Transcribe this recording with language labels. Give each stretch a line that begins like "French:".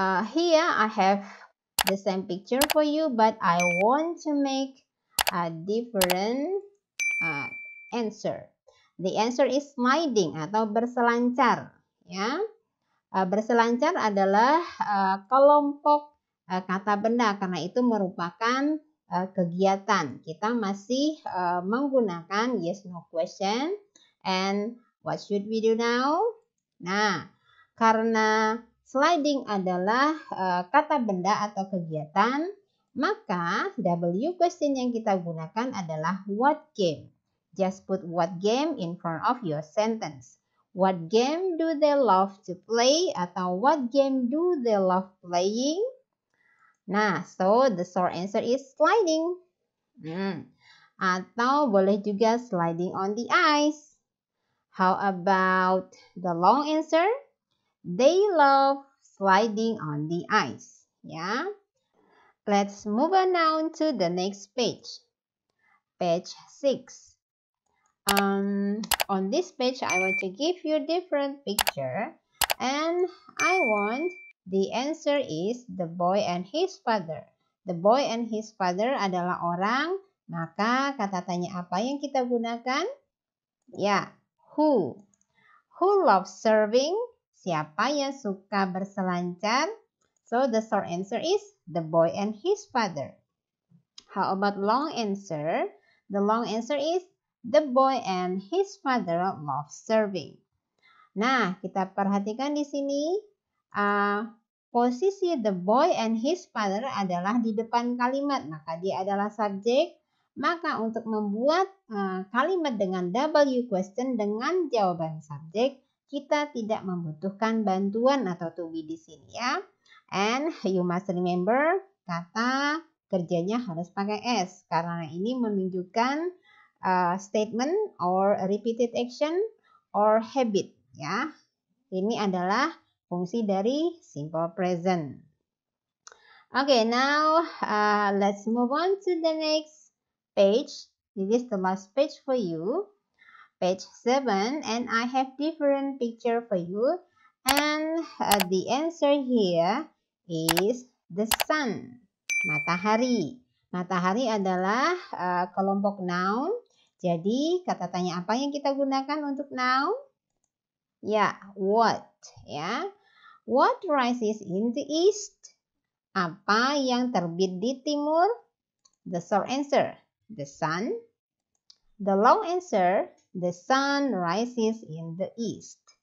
English: Here I have the same picture for you, but I want to make a different answer. The answer is sliding
Indonesian: atau berselancar. Ya, berselancar adalah kelompok kata benda karena itu merupakan kegiatan. Kita masih menggunakan yes no question.
English: And what should we do now?
Indonesian: Nah, karena sliding adalah kata benda atau kegiatan, maka W question yang kita gunakan adalah what game.
English: Just put what game in front of your sentence. What game do they love to play? Atau what game do they love playing? Nah, so the short answer is sliding.
Indonesian: Atau boleh juga
English: sliding on the ice. How about the long answer? They love sliding on the ice. Yeah. Let's move on now to the next page. Page 6. On this page, I want to give you a different picture. And I want the answer is the boy and his father. The boy and his father
Indonesian: adalah orang. Maka kata tanya apa yang kita gunakan? Ya, who.
English: Who loves surfing?
Indonesian: Siapa yang suka berselancar?
English: So the short answer is the boy and his father. How about long answer? The long answer is the boy and his father love surfing.
Indonesian: Nah, kita perhatikan di sini posisi
English: the boy and his father
Indonesian: adalah di depan kalimat, maka dia adalah subjek. Maka untuk membuat kalimat dengan W question dengan jawaban subjek, kita tidak membutuhkan bantuan atau to be di sini ya.
English: And you must remember
Indonesian: kata kerjanya harus pakai S karena ini menunjukkan
English: statement or repeated action or habit
Indonesian: ya. Ini adalah fungsi dari simple present.
English: Okay, now let's move on to the next page. This is the last page for you. Page 7, and I have different picture for you. And the answer here is the sun.
Indonesian: Matahari. Matahari adalah kelompok noun. Jadi kata tanya apa yang kita gunakan untuk noun? Ya, what.
English: Ya, what rises in the east?
Indonesian: Apa yang terbit di timur?
English: The short answer, the sun. The long answer, the sun rises in the east.